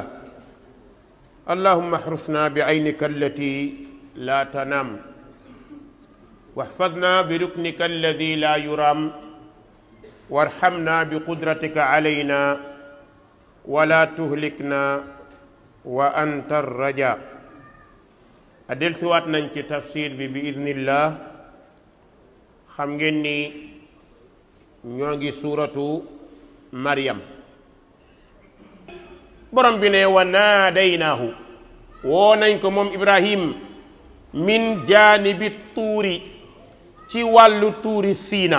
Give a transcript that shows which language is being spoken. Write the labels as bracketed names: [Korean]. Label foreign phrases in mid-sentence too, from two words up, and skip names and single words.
[Arabic] اللهم احرسنا بعينك التي لا تنام واحفظنا بركنك الذي لا يرام وارحمنا بقدرتك علينا ولا تهلكنا وأنت الرجاء. [Wolof] adel siwaat nañ ci tafsir bi idnillah. xam ngeen ni ñoo ngi suuratu Maryam. borom bi ne [Arabic] وناديناه [Wolof] woo nañ ko moom Ibrahim [Arabic] من جانب الطور [Wolof] ci wàllu tuuri Siina.